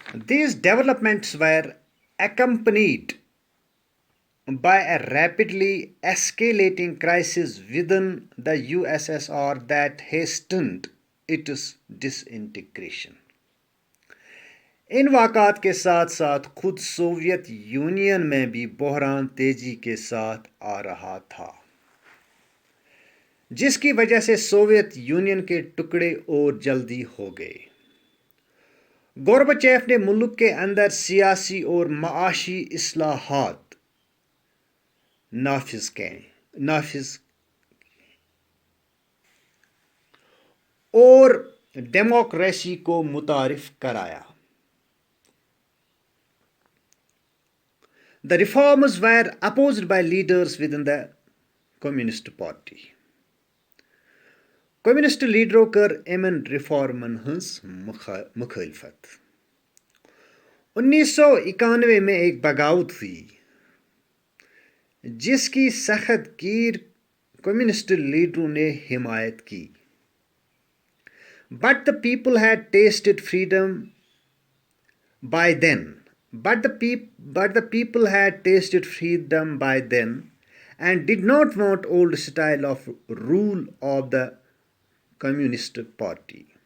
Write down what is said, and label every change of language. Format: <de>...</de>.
<en>These developments were accompanied by a rapidly escalating crisis within the USSR that hastened its disintegration.</en> <ur>ان واقعات کے ساتھ ساتھ خود Soviet union میں بھی بحران تیزی کے ساتھ آ رہا تھا جس کی وجہ سے سوویت یونین کے ٹکڑے اور جلدی ہو گئے. گورباچیف نے ملک کے اندر سیاسی اور معاشی اصلاحات نافذ اور ڈیموکریسی کو متعارف کرایا.</ur> <en>The reforms were opposed by leaders within the Communist Party.</en> <ks>Communist لیڈرو کر امن ریفارمن ہنز مخالفت.</ks> <ur>1991 میں ایک بغاوت ہوئی جس کی سخت گیر کمیونسٹ لیڈروں نے حمایت کی.</ur> <en>But the people had tasted freedom by then. But the people had tasted freedom by then and did not want old style of rule of the Communist Party.</en>